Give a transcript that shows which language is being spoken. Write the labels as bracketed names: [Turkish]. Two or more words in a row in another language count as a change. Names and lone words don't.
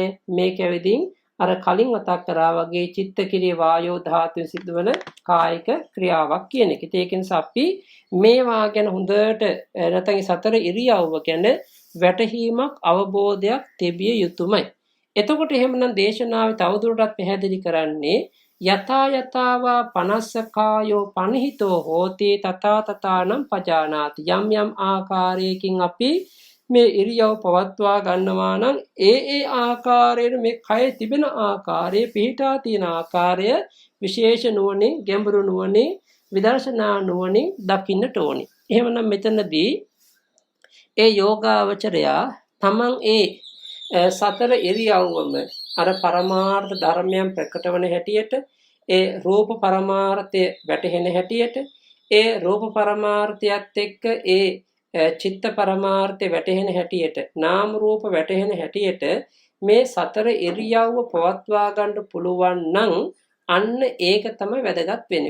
[Sinhala] මේක ඇවිදින් අර කලින් මතක් කරා වගේ චිත්ත කිරිය වායෝ ධාතුවෙන් සිදුවන කායික ක්‍රියාවක් කියන එක. ඒක නිසා අපි මේවා ගැන හොඳට නැත්නම් සතර ඉරියව්ව ගැන වැටහීමක් අවබෝධයක් තිබිය යුතුමයි. එතකොට එහෙමනම් දේශනාවේ තවදුරටත් පැහැදිලි කරන්නේ [Pali] යතා යතාවා පනස්සකායෝ පනිහිතෝ හෝති තථා තථානම් පජානාති. [Sinhala] යම් ආකාරයකින් අපි මේ ඉරියව් පවත්වා ගන්නවා නම් ඒ ආකාරයෙන් මේ කය තිබෙන ආකාරය, පිහිටා තියෙන ආකාරය විශේෂ නුවණින්, ගැඹුරු නුවණින්, විදර්ශනා නුවණින් දකින්නට ඕනි. එහෙමනම් මෙතනදී ඒ යෝගාවචරයා තමන් ඒ සතර ඉරියව්වම අර පරමාර්ථ ධර්මයන් ප්‍රකටවන හැටියට, ඒ රූප පරමාර්ථය වැටහෙන හැටියට, ඒ රූප පරමාර්ථයත් එක්ක ඒ චිත්ත පරමාර්ථය වැටහෙන හැටියට, නාම රූප වැටහෙන හැටියට මේ සතර ඉරියව්ව පවත්වා ගන්න පුළුවන් නම් අන්න ඒක තමයි වැදගත් වෙන්නේ.